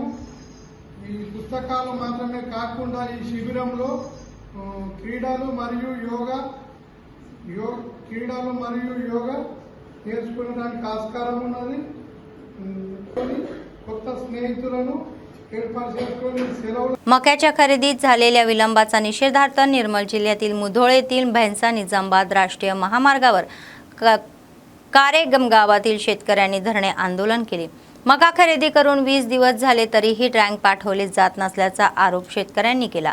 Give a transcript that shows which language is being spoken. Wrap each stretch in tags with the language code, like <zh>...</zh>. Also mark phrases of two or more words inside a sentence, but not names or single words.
<te>ఈ పుస్తకాలు మాత్రమే కాకుండా ఈ శిబిరంలో క్రీడలు మరియు యోగా నేర్చుకోవడానికి ఆస్కారం ఉన్నది. కొత్త స్నేహితులను ఏర్పాటు చేసుకొని సెలవులు.</te> <mr>मक्याच्या खरेदीत झालेल्या विलंबाचा निषेधार्थ निर्मल जिल्ह्यातील मुधोळ येथील भैंसा निजामाबाद राष्ट्रीय महामार्गावर कारेगम गावातील शेतकऱ्यांनी धरणे आंदोलन केले. मका खरेदी करून 20 दिवस झाले तरीही टँक पाठवले जात नसल्याचा आरोप शेतकऱ्यांनी केला.</mr>